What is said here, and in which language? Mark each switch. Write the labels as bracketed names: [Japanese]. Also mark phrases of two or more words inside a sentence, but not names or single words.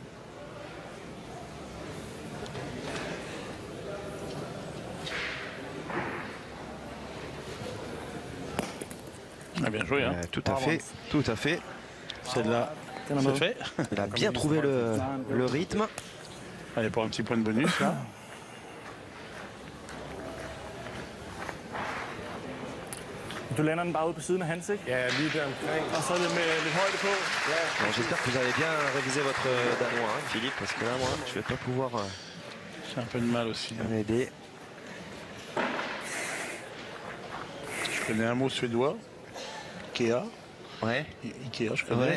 [French] Ah, bien joué. Hein. Tout à fait. Celle-là, c'est fait. Il a bien trouvé le rythme. Allez, pour un petit point de bonus là. [Danish] Du lander den bare ude på siden af hans, ikke? Ja, lige der omkring. Og så er det med lidt højde på. [French] Bon, j'espère que vous avez bien révisé votre danois, hein, Philippe, parce que là, moi, je vais pas pouvoir J'ai un peu de mal aussi. Hein. m'aider. Je connais un mot suédois. Ikea. Ouais. Ikea, je connais,